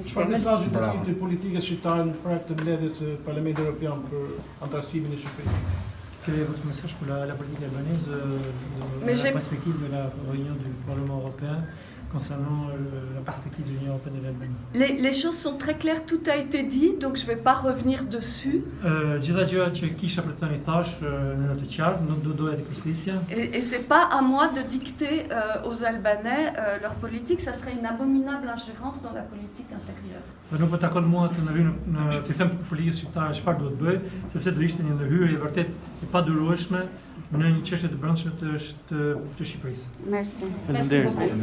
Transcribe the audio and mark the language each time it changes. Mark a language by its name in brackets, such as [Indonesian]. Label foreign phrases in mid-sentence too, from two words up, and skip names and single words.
[Albanian] Çfarë mesazhi do të politikës shqiptare në prag të mbledhjes së Parlamentit Evropian për antarësimin e Shqipërisë? [French] Quel est votre message pour la politique albanaise la perspective de la réunion du Parlement européen concernant la perspective de l'Union européenne et l'Albanie? Les choses sont très claires, tout a été dit, donc je ne vais pas revenir dessus. [Albanian] Gjitha gjërat që kisha për të thënë i thash në të qartë, nuk doja të përsërisja. [French] Et c'est pas à moi de dicter aux Albanais leur politique, ça serait une abominable ingérence dans la politique intérieure. [Albanian] Dhe nuk po takon mua të ndërhyj të them politikës shqiptare çfarë duhet bëj, sepse do ishte një ndërhyrje vërtet e padurueshme në një çështje të brendshme të Shqipërisë. [French] Merci. Merci beaucoup.